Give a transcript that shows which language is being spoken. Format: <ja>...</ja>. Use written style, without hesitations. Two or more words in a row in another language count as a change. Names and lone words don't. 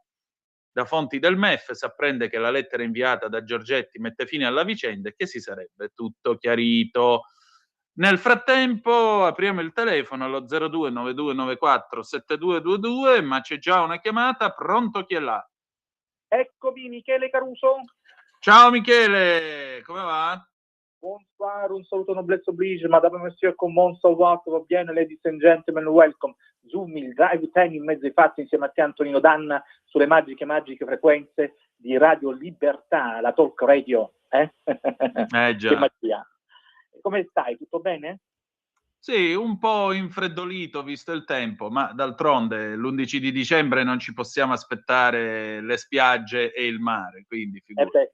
<it>Da fonti del MEF si apprende che la lettera inviata da Giorgetti mette fine alla vicenda e che si sarebbe tutto chiarito. Nel frattempo apriamo il telefono allo 02 9294 7222, ma c'è già una chiamata. Pronto, chi è là? Eccomi, Michele Caruso. Ciao Michele, come va?</it> <fr>Bonsoir,</fr> <it>un saluto</it> <fr>noblesse oblige, madame monsieur, comment ça va bene,</fr> <en>ladies and gentlemen, welcome.</en> <it>Zoom, il</it> <en>drive time</en> <it>in mezzo ai fatti insieme a te Antonino Danna sulle magiche frequenze di Radio Libertà, la</it> <en>talk radio,</en> <it>Già. Che magia. Come stai? Tutto bene? Sì, un po' infreddolito visto il tempo, ma d'altronde l'11 di dicembre non ci possiamo aspettare le spiagge e il mare, quindi figurati.</it>